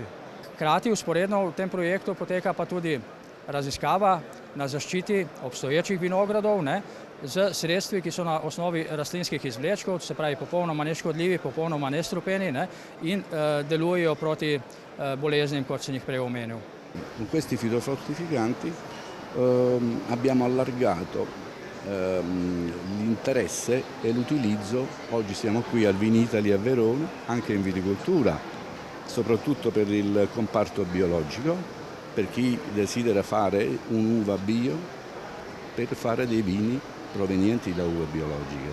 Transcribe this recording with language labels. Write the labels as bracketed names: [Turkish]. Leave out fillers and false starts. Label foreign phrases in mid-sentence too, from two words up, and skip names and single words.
[Slovenian] Hkrati vzporedno v tem projektu poteka pa tudi raziskava na zaščiti obstoječih vinogradov z sredstvi, ki so na osnovi rastlinskih izvlečkov, se pravi popolnoma neškodljivi, popolnoma nestrupeni in delujejo proti boleznim, kot sem jih prej omenil. [Italian] Con questi fitofortificanti abbiamo allargato l'interesse e l'utilizzo. Oggi siamo qui al Vinitaly a Verona, anche in viticoltura, soprattutto per il comparto biologico, per chi desidera fare un'uva bio per fare dei vini provenienti da uve biologiche.